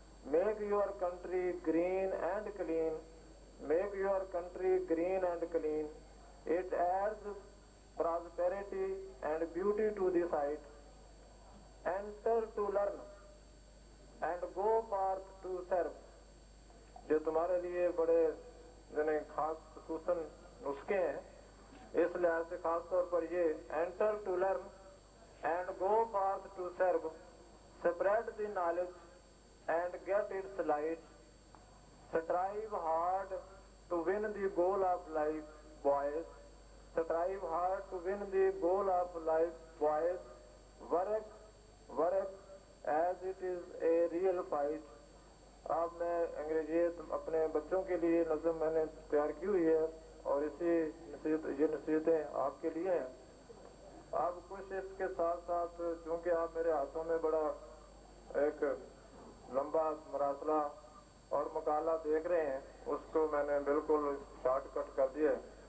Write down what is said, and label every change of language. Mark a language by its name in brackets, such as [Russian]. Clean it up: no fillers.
[English] Make your country green and clean. Make your country green and clean. It adds prosperity and beauty to the sight. Enter to learn and go forth to serve. [Urdu] جو تمہارے لیے بڑے خاص خصوصاً نسخے ہیں، اس لحاظ سے خاص طور پر یہ: [English] enter to learn and go forth to serve. Spread the knowledge and get its light. Strive hard to win the goal of life, boys. Strive hard to win the goal of life, boys. Work as it is a real fight. [Urdu] اب میں انگریزی اپنے بچوں کے لیے نظم میں نے تیار کی ہوئی ہے، اور یہ نصیحتیں آپ کے لیے ہیں. اب کچھ اس کے ساتھ ساتھ، چونکہ آپ میرے ہاتھوں میں بڑا ایک لمبا مراسلہ اور مقالہ دیکھ رہے ہیں، اس کو میں نے بالکل شارٹ کٹ کر دیا ہے.